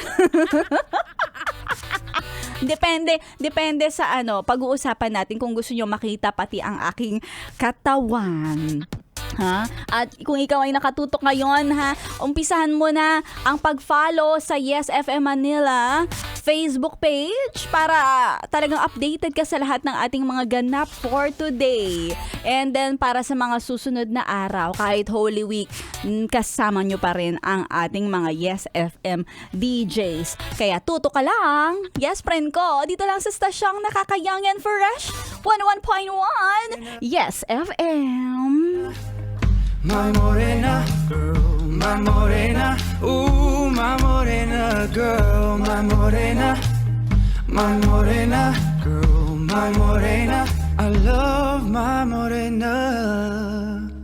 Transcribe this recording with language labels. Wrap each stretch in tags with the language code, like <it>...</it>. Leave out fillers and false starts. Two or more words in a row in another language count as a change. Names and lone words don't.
<tl>Depende sa pag-uusapan natin kung gusto nyo makita pati ang aking katawan. Ha? At kung ikaw ay nakatutok ngayon, umpisahan mo na ang pag-follow sa Yes FM Manila Facebook page para talagang updated ka sa lahat ng ating mga ganap</tl> <en>for today.</en> <tl>And then para sa mga susunod na araw, kahit Holy Week, kasama nyo pa rin ang ating mga Yes FM DJs. Kaya tutok ka lang, yes friend ko, dito lang sa stasyong nakaka-</tl> <en>young and fresh,</en> <tl>101.1 Yes FM.</tl> <en>My morena girl, my morena, ooh, my morena girl, my morena girl, my morena, I love my morena.</en>